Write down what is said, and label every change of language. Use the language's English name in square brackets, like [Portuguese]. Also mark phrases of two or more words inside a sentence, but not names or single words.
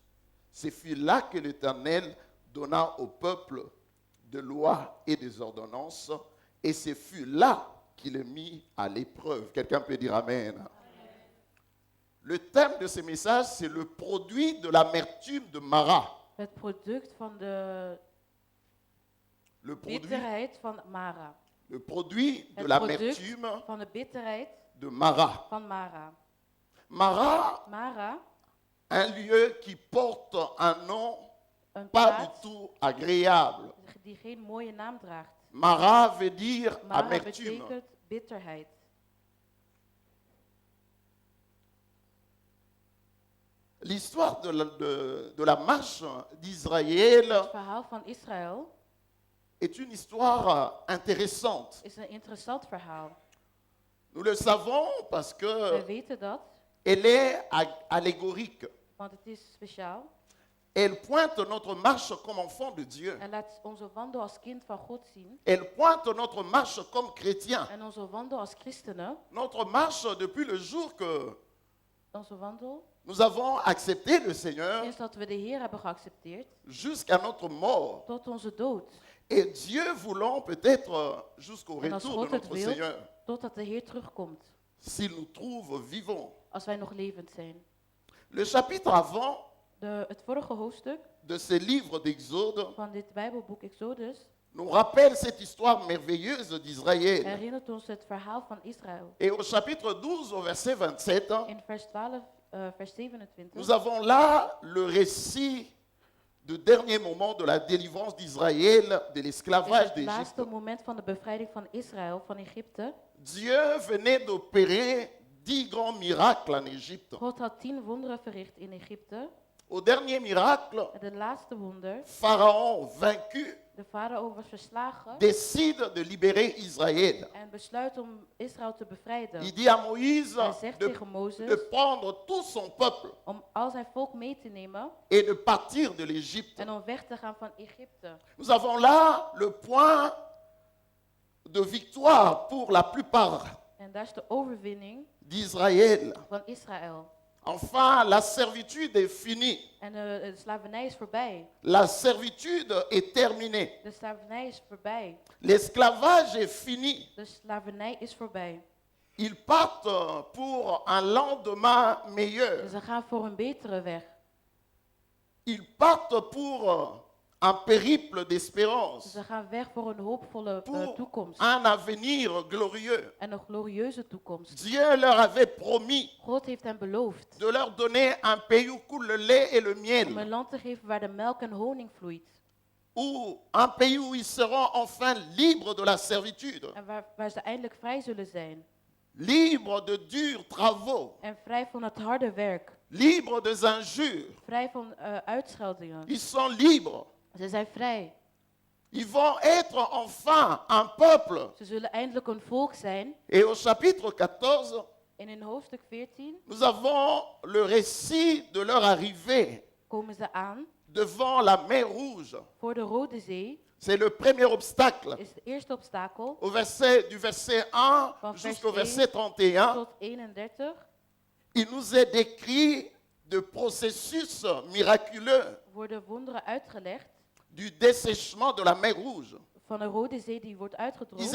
[French] Ce fut là que l'Éternel donna au peuple de lois et des ordonnances, et ce fut là qu'il est mis à l'épreuve. Quelqu'un peut dire Amen. Amen. Le thème de ce message, c'est le produit de l'amertume de Mara. [Dutch] Het product van de [French] Le produit, [Dutch] bitterheid van Mara. [French] le produit de [Dutch] Het [French] l'amertume [Dutch] product van de bitterheid [French] de Mara. [Dutch] van Mara. Mara, Mara, [French] un lieu qui porte un nom [Dutch] een [French] pas [Dutch] plaats [French] du tout agréable. [Dutch] die geen mooie naam draagt. [French] Mara veut dire Mara amertume. [Dutch] betekent bitterheid. [French] L'histoire de la marche d'Israël [Dutch] Het verhaal van Israël [French] est une histoire intéressante. [Dutch] is een interessant verhaal. [French] Nous le savons parce [Dutch] Wij [French] qu'elle [Dutch] weten dat, [French] est allégorique. [Dutch] want het is speciaal. [French] Elle pointe notre marche comme enfant de Dieu. [Dutch] En laat onze wandel als kind van God zien. [French] Elle pointe notre marche comme chrétien. [Dutch] En onze wandel als christenen, [French] Notre marche depuis le jour que [Dutch] onze wandel, [French] nous avons accepté le Seigneur [Dutch] sinds dat we de Heer hebben geaccepteerd, [French] jusqu'à notre mort. [Dutch] tot onze dood. [French] Et Dieu voulant peut-être jusqu'au [Dutch] En als [French] retour de [Dutch] God het [French] notre [Dutch] wil, [French] Seigneur. [Dutch] totdat de Heer terugkomt. [French] s'il nous trouve vivants. [Dutch] als wij nog levend zijn. [French] Le chapitre avant [Dutch] Het vorige hoofdstuk [French] de ce livre d'Exode [Dutch] van dit Bijbelboek Exodus [French] nous rappelle cette histoire merveilleuse d'Israël. [Dutch] herinnert ons het verhaal van Israël. [French] Et au chapitre 12, au verset 27, [Dutch] In vers 12, vers 27, [French] nous avons là le récit du dernier moment de la délivrance d'Israël de [Dutch] is [French] l'esclavage [Dutch] het [French] d'Égypte. [Dutch] laatste moment van de bevrijding van Israël, van Egypte. [French] Dieu venait d'opérer 10 grands miracles en Égypte. [Dutch] God had 10 wonderen verricht in Egypte. [French] Au dernier miracle, [Dutch] En het laatste wonder, [French] Pharaon, vaincu, [Dutch] de farao was verslagen [French] décide de libérer Israël. [Dutch] en besluit om Israël te bevrijden. [French] Il dit à Moïse [Dutch] Hij zegt [French] de, [Dutch] tegen Mozes [French] de prendre tout son peuple [Dutch] om al zijn volk mee te nemen [French] et de partir de l'Égypte. [Dutch] en om weg te gaan van Egypte. [French] Nous avons là le point de victoire pour la plupart [Dutch] En daar is de overwinning [French] d'Israël. [Dutch] van Israël. [French] Enfin, la servitude est finie. [Dutch] En de slavernij is voorbij. [French] La servitude est terminée. [Dutch] De slavernij is voorbij. [French] L'esclavage est fini. [Dutch] De slavernij is voorbij. [French] Ils partent pour un lendemain meilleur. [Dutch] En ze gaan voor een betere weg. [French] Ils partent pour un périple d'espérance, [Dutch] Ze gaan weg voor een hoopvolle [French] pour [Dutch] toekomst. [French] un avenir glorieux. [Dutch] En een glorieuze toekomst. [French] Dieu leur avait promis [Dutch] God heeft hen beloofd [French] de leur donner un pays où coule le lait et le [Dutch] om [French] miel, [Dutch] een land te geven waar de melk en honing vloeit. [French] ou un pays où ils seront enfin libres de la servitude, [Dutch] En waar ze eindelijk vrij zullen zijn. [French] libres de durs travaux, [Dutch] En vrij van het harde werk. [French] libres des injures. [Dutch] Vrij van uitscheldingen. [French] Ils sont libres. [Dutch] Ze zijn vrij. [French] Ils vont être enfin un peuple. [Dutch] Ze zullen eindelijk een volk zijn. [French] Et au chapitre 14, [Dutch] En in hoofdstuk 14 [French] nous avons le récit de leur arrivée [Dutch] komen ze aan [French] devant la mer Rouge. [Dutch] voor de Rode Zee. [French] C'est le premier obstacle. [Dutch] Is de eerste obstakel [French] Du verset 1 [Dutch] Van vers [French] jusqu'au [Dutch] 1 [French] verset 31, [Dutch] tot 31 [French] il nous est décrit de processus miraculeux [Dutch] worden wonderen uitgelegd [French] du dessèchement de la mer Rouge. [Dutch] van de Rode Zee die wordt [French] Ils [Dutch] uitgedroogd.